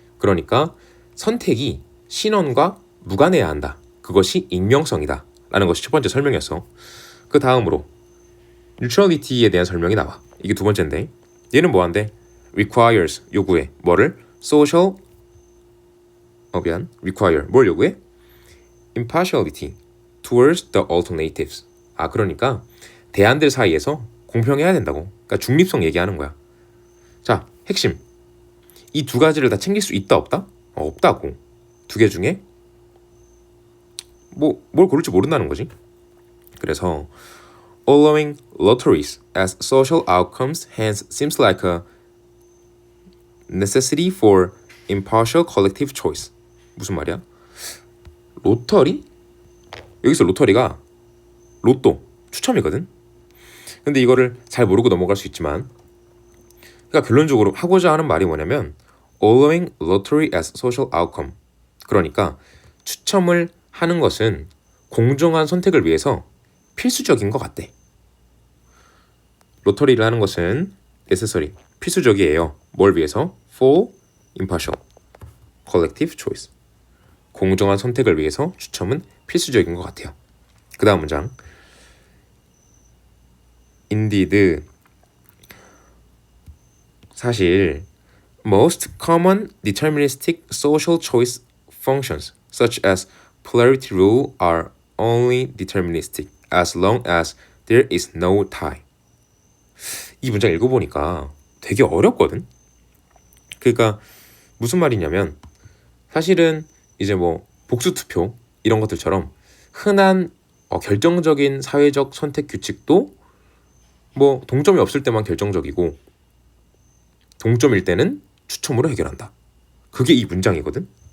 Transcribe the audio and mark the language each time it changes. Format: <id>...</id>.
<ko>그러니까 선택이 신원과 무관해야 한다. 그것이 익명성이다 라는 것이 첫 번째 설명이었어. 그 다음으로 neutrality에 대한 설명이 나와. 이게 두 번째인데 얘는 뭐한데? requires, 요구해. 뭐를? social, require, 뭘 요구해?</ko> <en>impartiality towards the alternatives.</en> <ko>그러니까 대안들 사이에서 공평해야 된다고. 그러니까 중립성 얘기하는 거야. 자, 핵심. 이 두 가지를 다 챙길 수 있다 없다? 없다고. 두 개 중에 뭘 고를지 모른다는 거지.</ko> <en>그래서 allowing lotteries as social outcomes hence seems like a necessity for impartial collective choice.</en> <ko>무슨 말이야? 로터리? 여기서 로터리가 로또, 추첨이거든. 근데 이거를 잘 모르고 넘어갈 수 있지만 그러니까 결론적으로 하고자 하는 말이 뭐냐면</ko> <en>allowing lottery as social outcome.</en> <ko>그러니까 추첨을 하는 것은 공정한 선택을 위해서 필수적인 것 같대. 로터리를 하는 것은 necessary, 필수적이에요. 뭘 위해서?</ko> <en>for impartial collective choice.</en> <ko>공정한 선택을 위해서 추첨은 필수적인 것 같아요. 그 다음 문장</ko> <en>Indeed,</en> <ko>사실</ko> <en>most common deterministic social choice functions, such as polarity rule, are only deterministic as long as there is no tie.</en> <ko>이 문장 읽어보니까 되게 어렵거든? 그러니까 무슨 말이냐면 사실은 이제 뭐 복수투표 이런 것들처럼 흔한 결정적인 사회적 선택 규칙도 뭐 동점이 없을 때만 결정적이고 동점일 때는 추첨으로 해결한다. 그게 이 문장이거든.</ko>